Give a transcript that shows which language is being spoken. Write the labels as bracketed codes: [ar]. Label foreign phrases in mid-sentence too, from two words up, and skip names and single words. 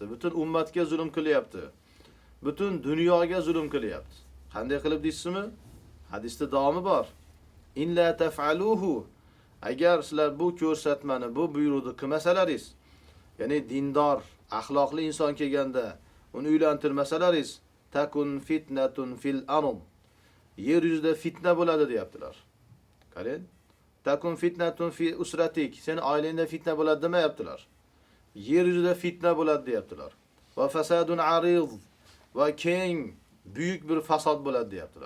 [uz] Butun ummatga zulm qilyapti. Butun dunyoga zulm qilyapti. Qanday qilib deysizmi? Hadisda davomi bor. [ar] إن لا تفعلوه, [uz] agar sizlar bu ko'rsatmani, bu buyruqni qilmasalaringiz, ya'ni dindor, axloqli inson kelganda uni uylantirmasalaringiz, [ar] تكن فتنة في الأرض. [uz] Yer yuzida fitna bo'ladi deyaptilar. Qarang. [ar] تكن فتنة في أسرتك. [uz] Seni oilangda fitna bo'ladi demayaptilar. Yer yuzida fitna bo'ladi deyaptilar. [ar] وفساد عريض, [uz] va keng, buyuk bir fasod bo'ladi deyaptilar.